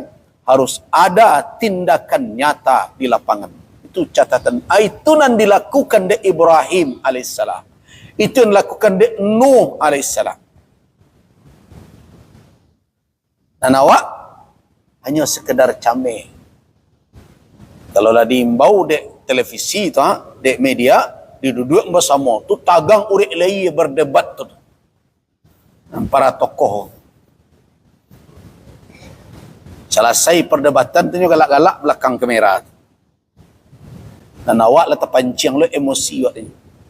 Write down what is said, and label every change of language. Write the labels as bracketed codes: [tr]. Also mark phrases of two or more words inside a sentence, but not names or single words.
[id] Harus ada tindakan nyata di lapangan. Itu catatan. Itu yang dilakukan di Ibrahim alaihissalam. Itu yang dilakukan di Nuh alaihissalam. Dan awak hanya sekedar cameh. [min] Kalau lah diimbau dek televisi tu, dek media, diduduk bersama tu tagang urik lagi berdebat tu. [id] Dan para tokoh. [min] Selesai perdebatan tu galak-galak belakang kamera. Dan awak lah terpancing lo emosi awak ni.